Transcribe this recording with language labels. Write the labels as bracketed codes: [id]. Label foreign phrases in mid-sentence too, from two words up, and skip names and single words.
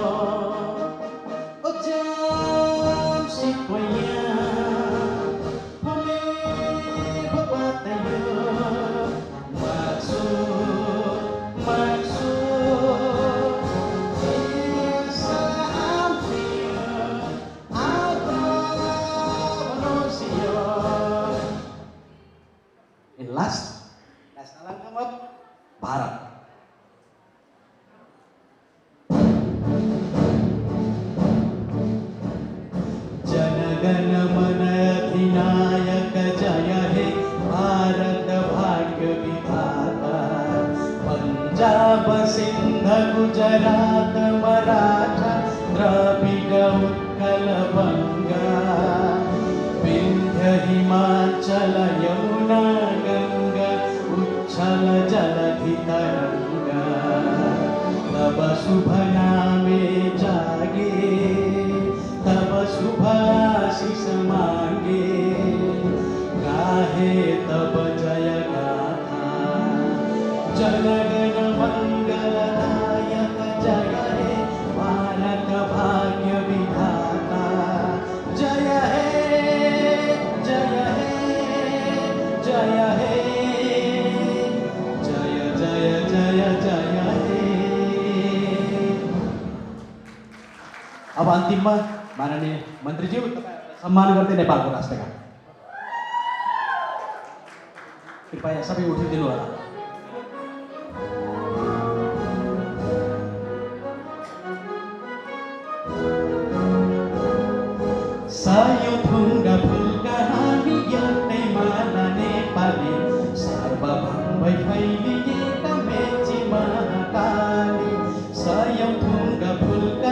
[en] o jam si toya pome popata yo maksu esa amplio abro bonusio. And last national anthem of Bharat. [bn] জন মন অধিনায়ক জয় হে ভারত ভাগ্য বিধাতা পঞ্জাব সিন্ধু গুজরাট মারাঠা দ্রাবিড় উৎকল বঙ্গ বিন্ধ্য হিমাচল যমুনা গঙ্গা উচ্ছল জলধি তরঙ্গ তব শুভ নামে জাগে তব শুভ আশিস মাগে গাহে তব জয় গাথা জনগণ মঙ্গল নায়ক জয় হে ভারত ভাগ্য বিধাতা জয় হে জয় হে জয় হে জয় জয় জয় জয় হে. [ne] अब अन्तिममा माननीय मन्त्रीज्यू तपाईहरुलाई सम्मान गर्दै नेपालको राष्ट्रगान कृपया सबै उठिदिनु होला। सायो थुङ्गा फुलका हामी एउटै माला नेपाली सार्वभौम भई फैलिएका मेची महाकाली सायो थुङ्गा फुलका